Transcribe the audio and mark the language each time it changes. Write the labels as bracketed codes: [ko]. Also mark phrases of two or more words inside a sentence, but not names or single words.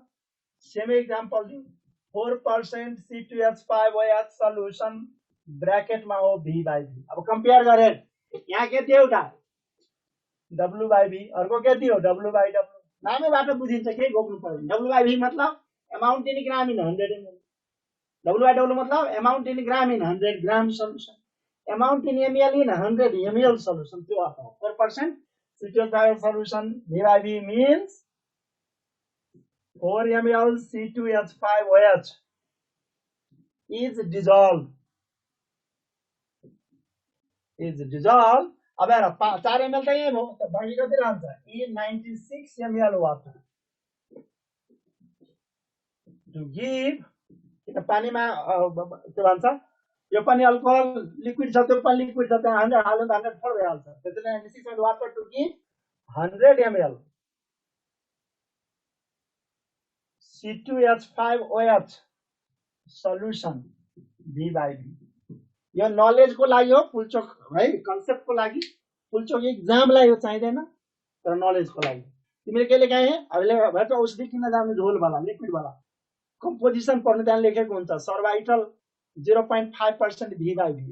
[en] same example [ne] दिउँ 4% C2H5OH सल्युसन ब्रैकेटमा हो V/V। अब कंपेयर गरेर यहाँ के थियो एउटा W/V, अर्को के थियो W/W। नामैबाट बुझिन्छ, केही गोप्नु पर्दैन। [en] W/V मतलब amount in gram in 100 ml, W/W मतलब amount in gram in 100 gram solution, amount in ml in 100 ml solution, [ne] त्यो अर्थ हो। [en] 4% C2H5 solution V/V means 4 ml C2H5OH is dissolved. [ne] अब हेर 4 ml त यही हो, त बाँकी कति रहन्छ [en] in 96 ml water to give। [ne] किन पानीमा के भन्छ, यो पनि अल्कोहल लिक्विड छ, त्यो पनि लिक्विड छ, त्यहाँ 100 हाल्नु त 100 फोर भइहाल्छ। [en] त्यसैले 96 ml water to give 100 ml C2H5OH solution V/V। [ne] यो नलेज को लागि हो, पुल्चोक है कन्सेप्ट को लागि। पुल्चोक एक्जामलाई यो चाहिँदैन तर नलेज को लागि। तिमीले के लेखाए अहिले भन्छ औषधि किन जानु झोल वाला लिक्विड वाला कम्पोजिसन पढ्नु, त्यहाँ लेखेको हुन्छ सर्भाइटल 0.5% V/V।